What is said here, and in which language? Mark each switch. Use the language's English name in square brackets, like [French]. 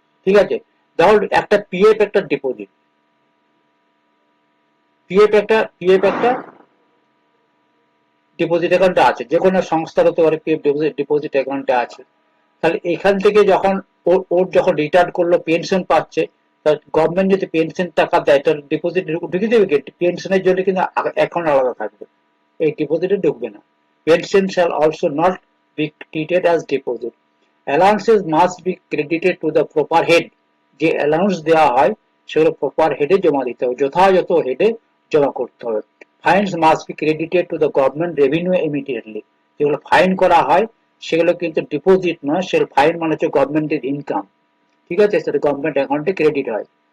[Bangla] ঠিক আছে, ধরো একটা পিএফ একটা ডিপোজিট, পিএফ একটা ডিপোজিট অ্যাকাউন্টে আছে, যে কোনো সংস্থার হতে পারে, পিএফ ডিপোজিট অ্যাকাউন্টে আছে। তাহলে এখান থেকে যখন ওর যখন রিটায়ার করলো, পেনশন পাচ্ছে, গভর্নমেন্ট যদি পেনশন টাকা দেয় তাহলে ডিপোজিট ঢুকে দেবে কি? পেনশনের জন্য কিন্তু অ্যাকাউন্ট আলাদা থাকবে, এই ডিপোজিটে ঢুকবে না। [English] Pension shall also not be treated as deposit. Allowances must be credited to the proper head। [Bangla] যে অ্যালাউন্স দেওয়া হয় সেগুলো প্রপার হেডে জমা দিতে হবে, যথাযথ হেডে জমা করতে হবে। [English] Fines must be credited to the government revenue immediately. [Bangla] যেগুলো ফাইন করা হয় সেগুলো কিন্তু ডিপোজিট নয়, সেগুলো ফাইন মানে হচ্ছে গভর্নমেন্টের ইনকাম, ঠিক আছে, সেটা গভর্নমেন্ট অ্যাকাউন্টে ক্রেডিট হয়।